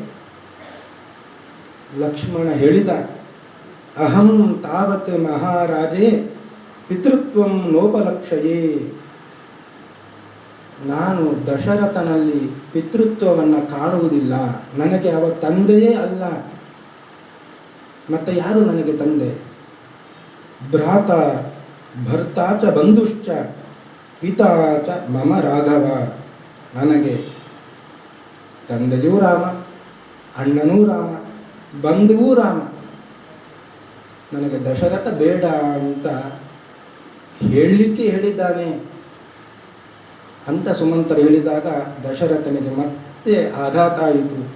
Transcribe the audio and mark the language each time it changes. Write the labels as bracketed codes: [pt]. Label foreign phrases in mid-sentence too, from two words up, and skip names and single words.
[kn] ಲಕ್ಷ್ಮಣ ಹೇಳಿದ, [sa] ಅಹಂ ತಾವತ್ ಮಹಾರಾಜೇ ಪಿತೃತ್ವಂ ನೋಪಲಕ್ಷಯೇ. [kn] ನಾನು ದಶರಥನಲ್ಲಿ ಪಿತೃತ್ವವನ್ನು ಕಾಣುವುದಿಲ್ಲ. ನನಗೆ ಅವ ತಂದೆಯೇ ಅಲ್ಲ. ಮತ್ತೆ ಯಾರು ನನಗೆ ತಂದೆ? [sa] ಭ್ರಾತ ಭರ್ತಾ ಚ ಬಂಧುಶ್ಚ ಪಿತಾ ಚ ಮಮ ರಾಘವ. [kn] ನನಗೆ ತಂದೆಯೂ ರಾಮ, ಅಣ್ಣನೂ ರಾಮ, ಬಂಧುವೂ ರಾಮ. ನನಗೆ ದಶರಥ ಬೇಡ ಅಂತ ಹೇಳಲಿಕ್ಕೆ ಹೇಳಿದ್ದಾನೆ ಅಂತ ಸುಮಂತ್ರ ಹೇಳಿದಾಗ ದಶರಥನಿಗೆ ಮತ್ತೆ ಆಘಾತ ಆಯಿತು.